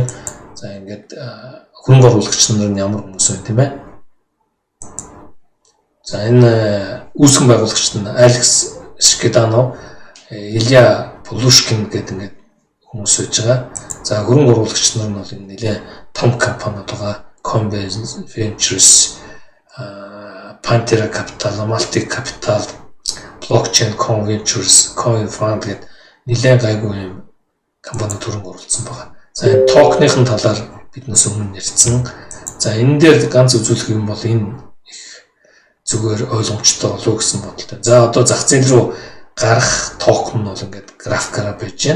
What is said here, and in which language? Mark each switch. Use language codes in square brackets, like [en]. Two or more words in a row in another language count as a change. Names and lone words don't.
[mn] За ингээд хөрөнгө оруулагч нар нь ямар хүмүүс вэ тийм ээ. За энэ үүсгэн байгуулагчид нь Алекс Шкедано, Илья Полушкин гэдэг ингээд хүмүүс байж байгаа. За хөрөнгө оруулагч нар нь бол энэ нэлээд том компаниуд байгаа. Coinbase Ventures, Pantera Capital, Multi Capital, Blockchain Ventures, Coin Fund гэдэг нэлээд гайгүй юм компаниуд хөрөнгө оруулсан байгаа. За энэ токены талаар биднээс өмнө ярьсан. За энэ дээр ганц үзүүлэх юм бол энэ их зүгээр ойлгомжтой болов уу гэсэн бодолтой. За одоо зах зээл рүү гарах токен бол ингээд графикаараа байж байна.